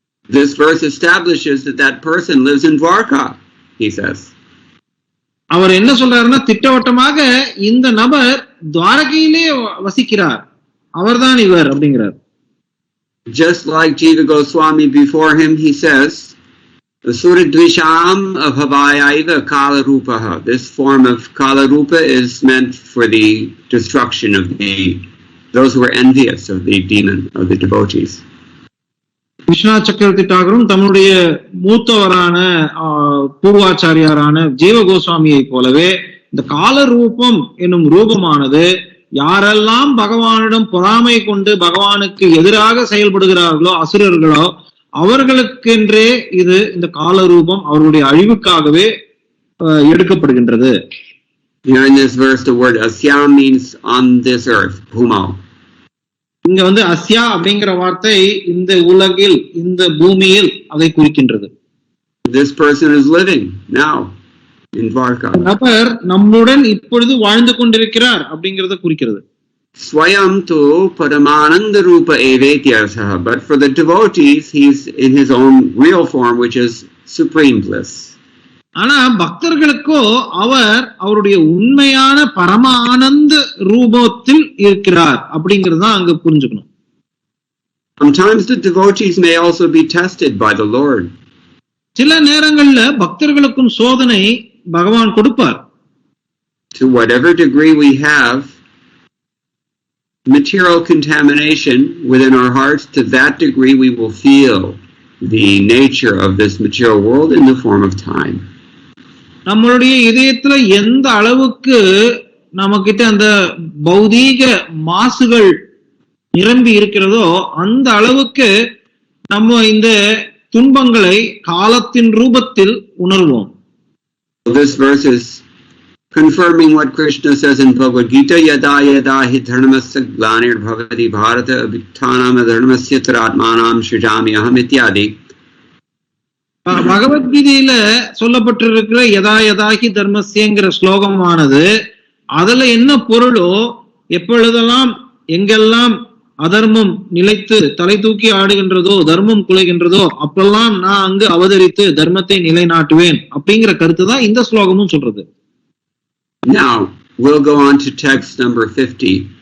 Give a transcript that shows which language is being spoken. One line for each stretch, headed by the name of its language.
English: This verse establishes that person lives in Dwarka, he says.
Tamil: அவர் என்ன சொல்றாருன்னா திட்டவட்டமாக இந்த நபர் துவாரகையிலே வசிக்கிறார், அவர்தான் இவர் அப்படிங்கிறார்.
English: Just like Jiva Goswami before him, he says,
Sanskrit: Suradvisham abhavayaiva kala rupaha.
English: This form of kala rupa is meant for the destruction of those who are envious of the demon, of the devotees.
Tamil: Viswanath சக்கரவர்த்தி தாகரும் தம்முடைய மூத்தவரான பூர்வாச்சாரியாரான ஜீவ கோஸ்வாமியை போலவே இந்த கால ரூபம் என்னும் ரூபமானது யாரெல்லாம் பகவானிடம் பொறாமை கொண்டு பகவானுக்கு எதிராக செயல்படுகிறார்களோ அசுரர்களோ அவர்களுக்கென்றே இது இந்த கால ரூபம் அவர்களுடைய அழிவுக்காகவே எடுக்கப்படுகின்றது.
English: Here in this verse, the word asya means on this earth, bhumau.
Tamil: இங்க அஸ்யா அப்படிங்கிற வார்த்தை இந்த உலகில் இந்த பூமியில் அதை குறிக்கின்றது.
English: This person is living now in Dwarka.
Tamil: நபர் நம்முடன் இப்பொழுது வாழ்ந்து கொண்டிருக்கிறார் அப்படிங்கறத குறிக்கிறது.
Sanskrit: Swayam tu paramananda rupa evetyasaha.
English: But for the devotees, he's in his own real form, which is supreme bliss.
Tamil: ஆனா பக்தர்களுக்கோ அவர் அவருடைய உண்மையான பரம ஆனந்த ரூபத்தில் இருக்கிறார் அப்படிங்கறத அங்க புரிஞ்சுக்கணும்.
English: Sometimes the devotees may also be tested by the Lord.
Tamil: சில நேரங்கள்ல பக்தர்களுக்கும் சோதனை பகவான் கொடுப்பார்.
English: To whatever degree we have material contamination within our hearts, to that degree we will feel the nature of this material world in the form of time.
Tamil: நம்மளுடைய இதயத்துல எந்த அளவுக்கு நமக்கிட்ட அந்த பௌதீக மாசுகள் நிரம்பி இருக்கிறதோ அந்த அளவுக்கு நம்ம இந்த துன்பங்களை காலத்தின் ரூபத்தில் உணர்வோம்.
English: This verse is confirming what Krishna says in Bhagavad Gita,
Sanskrit: yada yada hi dharmasya glanir bhavati bharata abhittanam dharmasya taratmanam shrijami aham ityadi.
Tamil: பகவத்கீதையில சொல்லப்பட்டிருக்கிற யதா யதாகி தர்மஸ்யங்கிற ஸ்லோகமானது அதுல என்ன பொருளோ, எப்பொழுதெல்லாம் எங்கெல்லாம் அதர்மம் நிலைத்து தலை தூக்கி ஆடுகின்றதோ, தர்மம் குலைகின்றதோ, அப்பெல்லாம் நான் அங்கு அவதரித்து தர்மத்தை நிலைநாட்டுவேன் அப்படிங்கிற கருத்து தான் இந்த ஸ்லோகமும் சொல்றது.
English: Now we'll go on to text number 50.